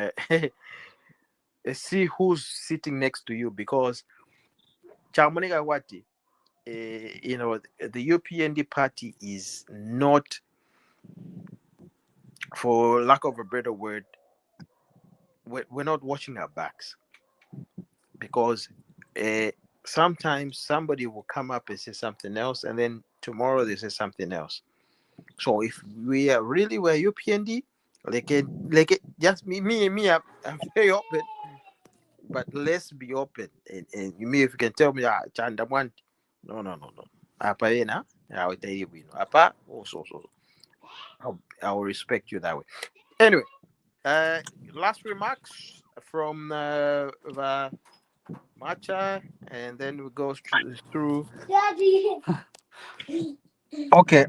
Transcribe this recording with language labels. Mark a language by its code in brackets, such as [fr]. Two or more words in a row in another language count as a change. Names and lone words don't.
[en] see who's sitting next to you, because Chamuniga Wati, the UPND party is not, for lack of a better word, we're not watching our backs, because uh, sometimes somebody will come up and say something else, and then tomorrow they say something else. So if we are really were UPND, just me, I'm very open, but let's be open. And you mean if you can tell me, Chanda want, no. Apa na, I will tell you, Apa, so. I will respect you that way. Anyway, uh, last remarks from the Matcha, and then we go through. Okay,